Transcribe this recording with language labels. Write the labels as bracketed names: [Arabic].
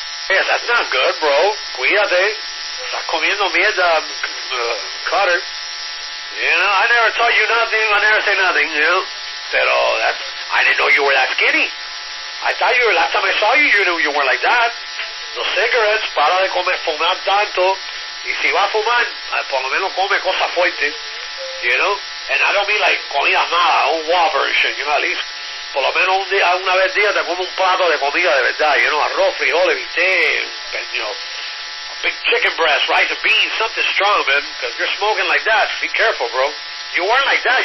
[English] Yeah, that's not good, bro. [Spanish] Cuídate. Estás comiendo mierda, [English] Cutter. You know, I never taught you nothing. I never say nothing, you know. [Spanish] Pero [English] I didn't know you were that skinny. I thought you were, last time I saw you, you knew you weren't like that. [Spanish] Los cigarettes, para de fumar tanto. Y si va a fumar, por lo menos come cosas fuertes. [English] You know? And I don't mean like [Spanish] comida mala, un Whopper [English] and shit, you know, at least. [Spanish] Por lo menos una vez al día te come un plato de comida de verdad, [English] you know, [Spanish] arroz, frijoles, bistec, you know, [English] a big chicken breast, rice and beans, something strong, man. Because you're smoking like that, be careful, bro. You weren't like that.